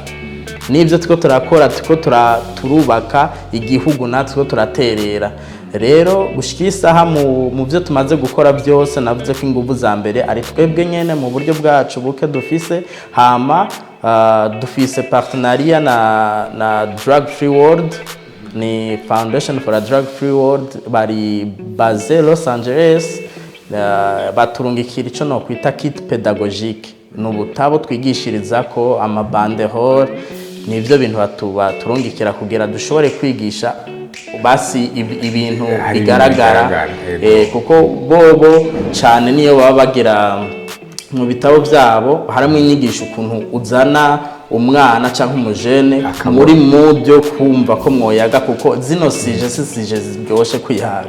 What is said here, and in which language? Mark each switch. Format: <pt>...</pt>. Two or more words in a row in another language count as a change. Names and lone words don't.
<rn>Nibyo tuko turakora, tuko turubaka igihugu natwe turaterera. Rero gushikira isaha mu byo tumaze gukora byose navuze ko ingufu za mbere ari twebwe nyene mu buryo bwacu buke dufise, hama dufise partenariat na Drug Free World, ni Foundation for a Drug Free World, bari base Los Angeles, baturungikira ico no kwita</rn> <fr>kit pédagogique,</fr> <rn>n'ubutabo twigishiriza ko amabanderole, nivyo bintu baturungikira kugira dushobore kwigisha basi ibintu bigaragara, kuko bobo cyane niyo baba bagira mu bitabo byabo harimo inyigisho ukuntu uzana umwana cyangwa umujene muri mudyo kumva ko mwoyaga, kuko zino sije ziryoshe kwihaga.</rn>